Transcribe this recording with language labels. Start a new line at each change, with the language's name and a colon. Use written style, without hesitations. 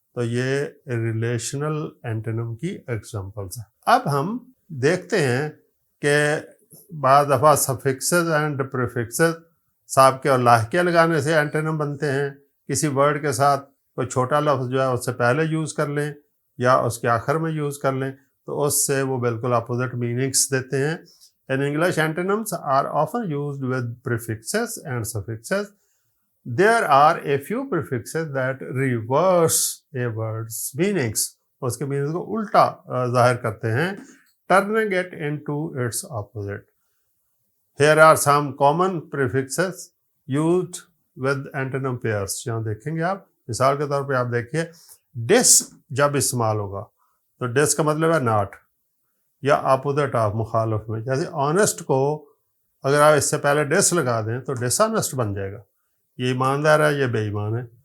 Urdu: تو یہ ریلیشنل اینٹونم کی ایگزامپلس ہیں. اب ہم دیکھتے ہیں کہ بعض دفعہ سفکسز اینڈ پریفکسز سابقے اور لاحقے لگانے سے اینٹونیم بنتے ہیں. کسی ورڈ کے ساتھ کوئی چھوٹا لفظ جو ہے اس سے پہلے یوز کر لیں یا اس کے آخر میں یوز کر لیں تو اس سے وہ بالکل اپوزٹ میننگس دیتے ہیں.
English: In English, antonyms are often used with prefixes and suffixes. There are a few prefixes that reverse a word's meanings.
Urdu: اس کے میننگس کو الٹا ظاہر کرتے ہیں,
English: turning it into its opposite. Here are some common prefixes used with antonym pairs.
Urdu: یہاں دیکھیں گے آپ, مثال کے طور پہ آپ دیکھیے dis جب استعمال ہوگا تو dis کا مطلب ہے not یا اپوزٹ آف, مخالف میں. جیسے آنیسٹ کو اگر آپ اس سے پہلے ڈس لگا دیں تو ڈس آنیسٹ بن جائے گا, یہ ایماندار ہے یہ بے ایمان ہے.